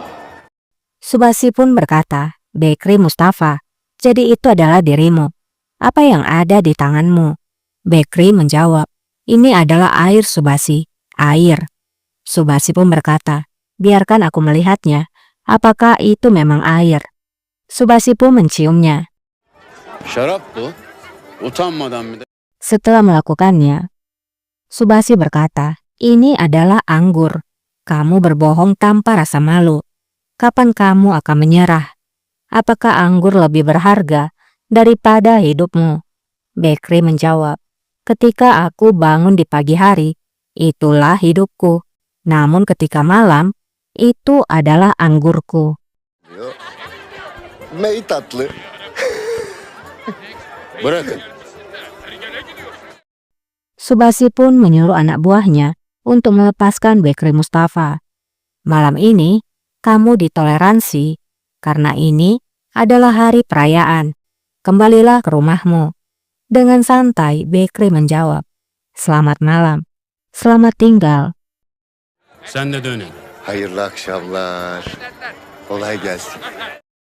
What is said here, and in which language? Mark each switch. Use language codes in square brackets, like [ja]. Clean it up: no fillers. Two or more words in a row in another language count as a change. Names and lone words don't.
[id] Subasi pun berkata, Bekri Mustafa, jadi itu adalah dirimu. Apa yang ada di tanganmu? Bekri menjawab, ini adalah air Subasi, air. Subasi pun berkata, biarkan aku melihatnya, apakah itu memang air? Subasi pun menciumnya. [tr] Şarap bu. Utanmadan bir de [id] Setelah melakukannya, Subasi berkata, ini adalah anggur. Kamu berbohong tanpa rasa malu. Kapan kamu akan menyerah? Apakah anggur lebih berharga daripada hidupmu? Bekri menjawab, ketika aku bangun di pagi hari, itulah hidupku. Namun ketika malam, itu adalah anggurku. [tr] Ney tatlı. bırakın. [id] Subasi pun menyuruh anak buahnya untuk melepaskan Bekri Mustafa. Malam ini, kamu ditoleransi, karena ini adalah hari perayaan. Kembalilah ke rumahmu. Dengan santai, Bekri menjawab, selamat malam, selamat tinggal. [tr] Sen de dönün. Hayırlı akşamlar. Kolay gelsin.